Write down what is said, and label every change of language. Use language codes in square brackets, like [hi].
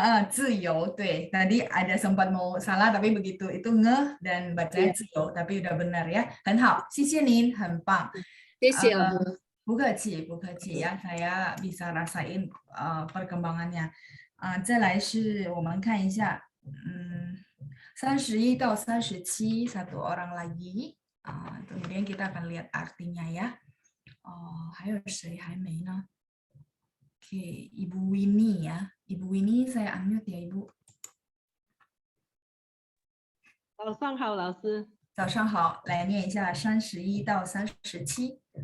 [zh] 自由, 对. [id] Tadi ada sempat mau salah tapi begitu itu ngeh dan bacanya 自由 tapi udah benar ya. [zh] 很好，谢谢您，很棒。谢谢老师。不客气，不客气呀， [id] saya bisa rasain perkembangannya. [zh] 再来是我们看一下31 到 37 [id] satu orang lagi. Kemudian kita akan lihat artinya ya. [zh] 还有谁还没呢？Oke, Ibu Winnie ya. [id] Ibu Winnie saya unmute ya, Ibu. [zh] 早上好，老师。早上好，来念一下31到37。